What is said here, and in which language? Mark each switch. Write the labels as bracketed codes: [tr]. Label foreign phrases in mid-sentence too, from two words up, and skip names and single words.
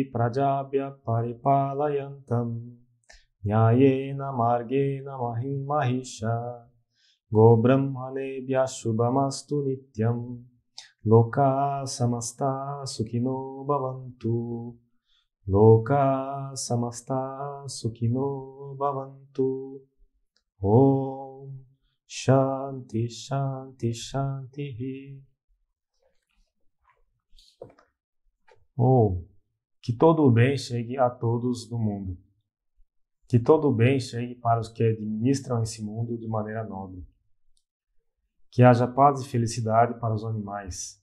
[sa] प्रजाभ्यः परिपालयन्तां न्यायेन मार्गेण महीमहीशाः गो ब्राह्मणेभ्यः शुभमस्तु नित्यं लोकाः समस्ताः सुखिनो भवन्तु लोकाः समस्ताः सुखिनो भवन्तु ॐ शान्तिः शान्तिः शान्तिः Shanti. [pt] Que todo o bem chegue a todos no mundo. Que todo o bem chegue para os que administram esse mundo de maneira nobre. Que haja paz e felicidade para os animais.